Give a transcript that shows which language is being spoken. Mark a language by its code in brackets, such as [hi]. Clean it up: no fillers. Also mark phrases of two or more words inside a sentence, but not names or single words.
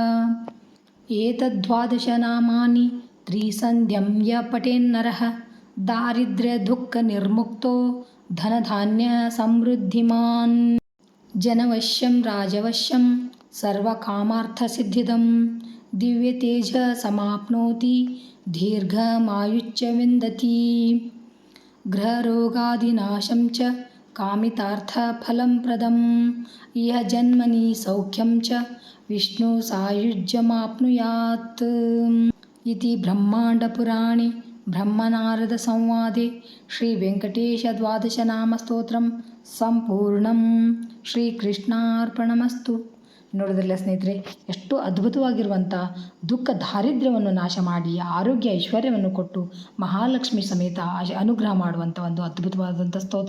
[sa] ಏತದ್ವಾದಶನಾಮಾನಿ ತ್ರಿಸಂಧ್ಯಂ ಯ ಪಠೇನ್ನರಃ ದಾರಿದ್ರ್ಯ ದುಃಖ ನಿರ್ಮುಕ್ತೋ ಧನಧಾನ್ಯ ಸಮೃದ್ಧಿಮಾನ್. ಜನವಶ್ಯಂ ರಾಜವಶ್ಯಂ ಸರ್ವಕಾಮಾರ್ಥಸಿದ್ಧಿದಂ ದಿವ್ಯತೇಜ ಸಮಾಪ್ನೋತಿ ದೀರ್ಘಮಾಯುಶ್ಚ ವಿಂದತಿ. ಗೃಹರೋಗಾದಿನಾಶಂ ಚ ಕಾಮಿತಾರ್ಥಫಲಂ ಪ್ರದಂ ಇಹ ಜನ್ಮನಿ ಸೌಖ್ಯಂ ಚ ವಿಷ್ಣು ಸಾಯುಜ್ಯಮಾಪ್ನುಯಾತ್. ಇತಿ ಬ್ರಹ್ಮಾಂಡಪುರಾಣೆ ಬ್ರಹ್ಮನಾರದ ಸಂವಾದೆ ಶ್ರೀ ವೆಂಕಟೇಶ ದ್ವಾದಶನಾಮ ಸ್ತೋತ್ರಂ ಸಂಪೂರ್ಣಂ. ಶ್ರೀಕೃಷ್ಣಾರ್ಪಣಮಸ್ತು. [kn] ನೋಡಿದ್ರಲ್ಲ ಸ್ನೇಹಿತರೆ, ಎಷ್ಟು ಅದ್ಭುತವಾಗಿರುವಂಥ ದುಃಖ ದಾರಿದ್ರ್ಯವನ್ನು ನಾಶ ಮಾಡಿ ಆರೋಗ್ಯ ಐಶ್ವರ್ಯವನ್ನು ಕೊಟ್ಟು ಮಹಾಲಕ್ಷ್ಮಿ ಸಮೇತ ಅನುಗ್ರಹ ಮಾಡುವಂಥ ಒಂದು ಅದ್ಭುತವಾದಂಥ ಸ್ತೋತ್ರ.